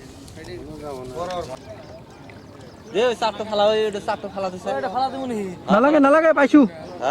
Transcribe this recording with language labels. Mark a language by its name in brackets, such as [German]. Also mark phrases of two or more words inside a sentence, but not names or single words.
[Assamese] চাপটা ফালা হয় এটা চাপটা ফালা দিছে এটা ফালা দিব নি নালাগে পাইছো হ্যাঁ